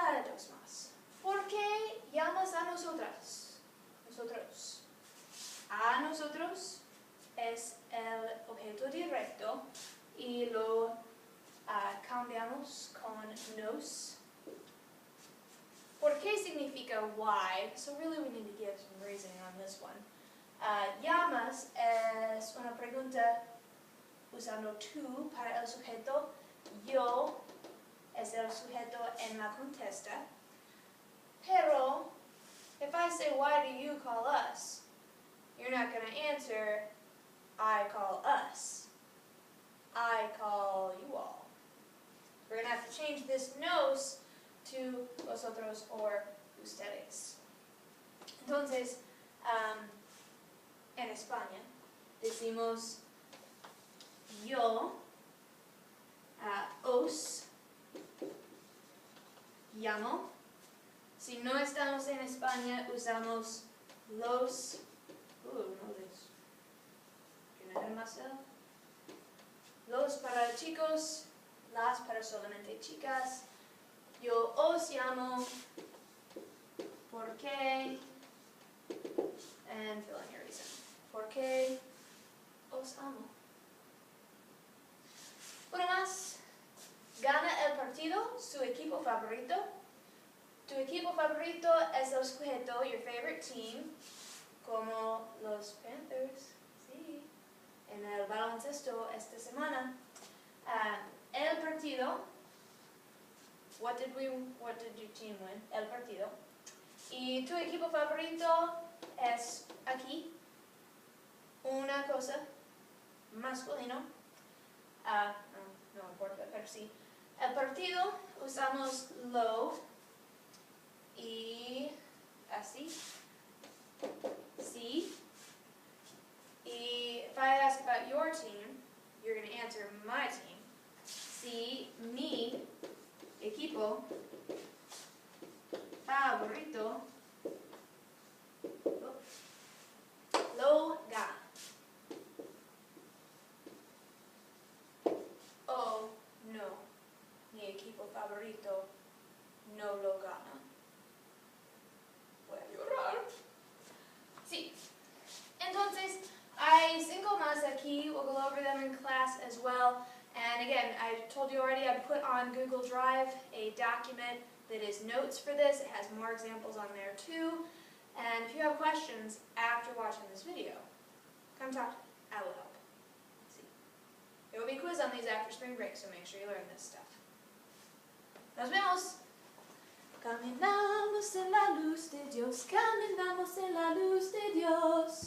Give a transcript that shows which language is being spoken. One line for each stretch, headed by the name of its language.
Spanish: Dos más. ¿Por qué llamas a nosotras? Nosotros. A nosotros es el objeto directo y lo cambiamos con nos. ¿Por qué significa
English: why? So really we need to give some reasoning on this one.
Spanish: Llamas es una pregunta usando tú para el sujeto. Yo es el sujeto en la contesta. Pero,
English: if I say, why do you call us? You're not going to answer, I call us. I call you all. We're going to have to change this nos to vosotros or ustedes.
Spanish: Entonces, en España decimos yo, os, llamo. Si no estamos en España, usamos los, no les, ¿quién es demasiado? Los para chicos, las para solamente chicas. Yo os llamo, ¿por qué?
English: And fill in your reason.
Spanish: ¿Por qué os amo? Uno más. Gana el partido su equipo favorito. Tu equipo favorito es el sujeto,
English: your favorite team,
Spanish: como los Panthers, sí, en el baloncesto esta semana. El partido,
English: what did your team win?
Spanish: El partido. Y tu equipo favorito es aquí, una cosa, masculino, no importa, pero sí. El partido usamos lo y así, sí.
English: Y if I ask about your team, you're going to answer my team.
Spanish: Sí, mi equipo favorito lo gana. Oh, no, mi equipo favorito no lo gana. Voy a llorar. Sí. Entonces, hay 5 más aquí.
English: We'll go over them in class as well. And again, I told you already, I put on Google Drive a document that is notes for this. It has more examples on there too. And if you have questions after watching this video, come talk to me. I will help. Let's see. There will be a quiz on these after spring break, so make sure you learn this stuff.
Spanish: Nos vemos. Caminamos en la luz de Dios, caminamos en la luz de Dios.